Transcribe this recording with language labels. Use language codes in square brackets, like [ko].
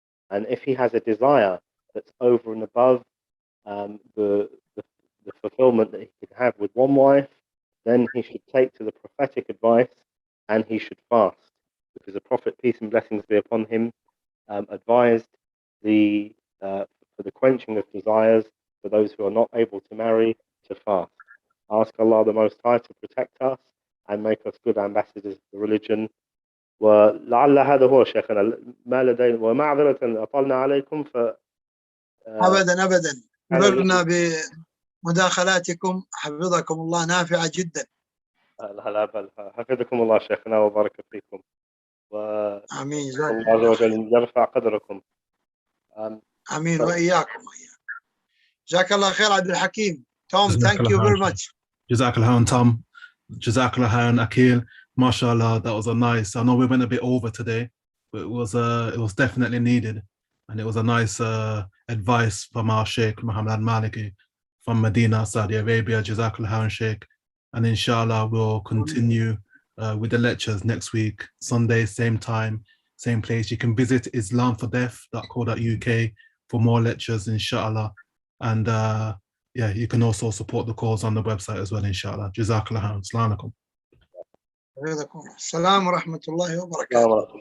[en] And if he has a desire that's over and above the fulfillment that he could have with one wife, then he should take to the prophetic advice and he should fast, because the Prophet, peace and blessings be upon him, advised for the quenching of desires for those who are not able to marry, to fast. Ask Allah the Most High to protect us and make us good ambassadors of the religion. [ar] ولعل هذا هو شيخنا ما لدينا ومعذرة أطلنا عليكم أبدا مررنا بمداخلاتكم، حفظكم الله، نافعة جدا. لا بل حفظكم الله شيخنا وبارك فيكم، آمين. الله عز وجل يرفع قدركم. آمين وإياكم. جزاك الله خير عبد الحكيم. [en] Tom, thank you very much. Jazakallah, Tom. Jazakallah, Akeel. MashaAllah, that was a nice. I know we went a bit over today, but it was definitely needed, and it was a nice advice from our Shaykh Muhammad Malki from Medina, Saudi Arabia. Jazakallah, Shaykh, and inshallah we'll continue with the lectures next week, Sunday, same time, same place. You can visit islamfordeaf.co.uk for more lectures, inshallah, and yeah, you can also support the cause on the website as well, inshallah. Jazakallah. Assalamu alaikum. [ar] السلام ورحمة الله وبركاته.